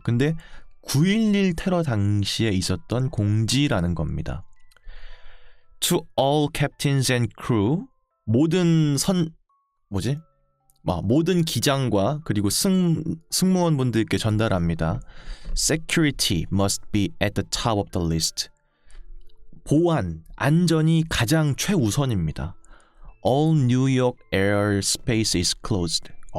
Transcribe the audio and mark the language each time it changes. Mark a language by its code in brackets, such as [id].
[ko] 근데 9.11 테러 당시에 있었던 공지라는 겁니다. [en] To all captains and crew, [ko] 모든 모든 기장과 그리고 승무원분들께 전달합니다. [en] Security must be at the top of the list. [ko] 보안, 안전이 가장 최우선입니다. [en] All New York airspace is closed.